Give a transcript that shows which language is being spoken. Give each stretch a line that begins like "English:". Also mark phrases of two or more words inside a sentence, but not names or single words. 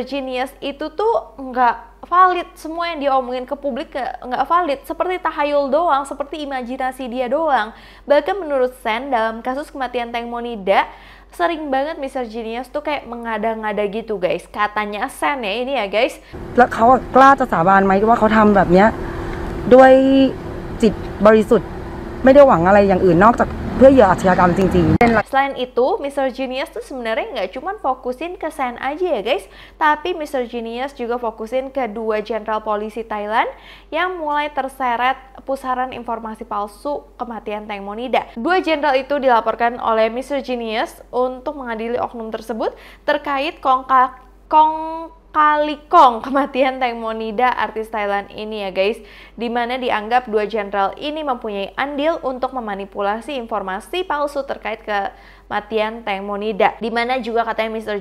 Indonesian: Genius itu tuh nggak valid, semua yang dia omongin ke publik nggak valid, seperti tahayul doang, seperti imajinasi dia doang. Bahkan menurut Sen dalam kasus kematian Teng Monida, sering banget Mr. Genius tuh kayak mengada-ngada gitu guys. Katanya Sen ya ini ya guys.
Thai: แล้วเขากล้าจะสาบานไหมว่าเขาทำแบบเนี้ยด้วยจิตบริสุทธิ์ไม่ได้หวังอะไรอย่างอื่นนอกจากเพื่อเหยื่ออาชญากรรมจริงๆ
Indonesian: Selain itu, Mr. Genius tuh sebenarnya nggak cuma fokusin ke Sen aja ya guys, tapi Mr. Genius juga fokusin ke dua jenderal polisi Thailand yang mulai terseret pusaran informasi palsu kematian Teng Monida. Dua jenderal itu dilaporkan oleh Mr. Genius untuk mengadili oknum tersebut terkait kali kong kematian Teng Monida artis Thailand ini ya guys, dimana dianggap dua jenderal ini mempunyai andil untuk memanipulasi informasi palsu terkait kematian Teng Monida, dimana juga katanya Mr.